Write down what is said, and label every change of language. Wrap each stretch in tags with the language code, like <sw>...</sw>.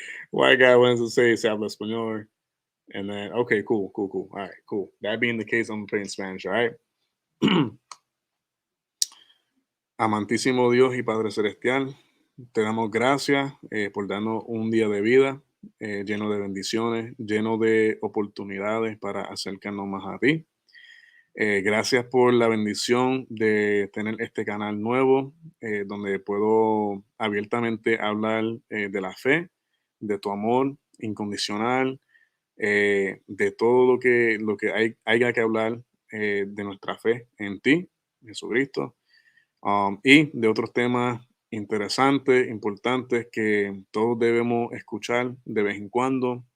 <en>White guy wants to say se habla español. And then, okay, cool. All right, cool. That being the case, I'm gonna pray in Spanish, all right?</en> <es>Amantísimo Dios y Padre Celestial, te damos gracias por darnos un día de vida lleno de bendiciones, lleno de oportunidades para acercarnos más a ti. Gracias por la bendición de tener este canal nuevo donde puedo abiertamente hablar de la fe, de tu amor incondicional, de todo lo que haya que hablar de nuestra fe en ti, Jesucristo, y de otros temas interesantes, importantes que todos debemos escuchar de vez en cuando</es>